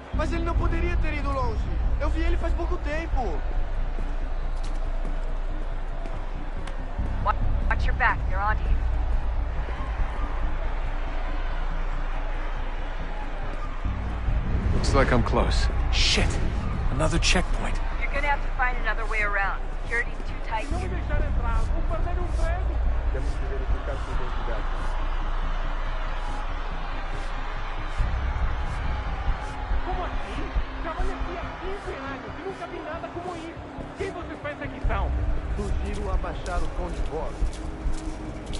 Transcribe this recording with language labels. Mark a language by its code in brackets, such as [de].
[pt] Mas ele não poderia ter ido longe. Eu vi ele faz pouco tempo. [en] Watch your back, they're on you. Looks like I'm close. Shit! Another checkpoint. You're gonna have to find another way around. Security's too tight here. [pt] Temos que verificar sua identidade. Como assim? Trabalho aqui há 15 anos e nunca vi nada como isso. Quem vocês pensam que são? Sugiro abaixar o tom de voz.